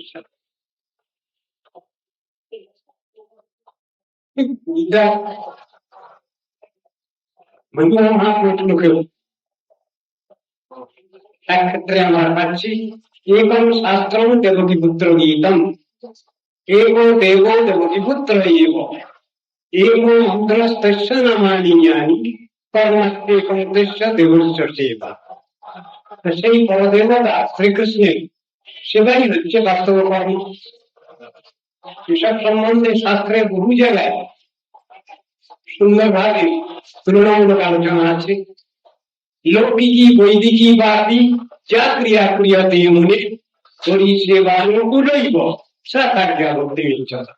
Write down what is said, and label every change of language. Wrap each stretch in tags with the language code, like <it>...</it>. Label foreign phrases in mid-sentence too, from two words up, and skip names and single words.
<bn>গীতা মহাপ্রভুকেও এক ক্ষেত্রে আমরা পাচ্ছি,</bn> <sa>একম শাস্ত্রম দেবকী পুত্র গীতম एको देवो देवकी पुत्र एव एको मन्त्रस्तस्य नामानि ज्ञानि कर्मस्तेकं तस्य देवस्य सेवा।</sa> <bn>সেই পরদেবতা শ্রীকৃষ্ণের সেটাই হচ্ছে বাস্তব কর্ম। এসব সম্বন্ধে শাস্ত্রে বহু জায়গায় সুন্দরভাবে তুলনামূলক আলোচনা আছে।</bn> <sa>লৌকিকী বৈদিকী বাপি যা ক্রিয়া ক্রিয়াতে মনে করি সেবানুকূলইব সা কার্যা ভক্তি বিচ্ছতা।</sa>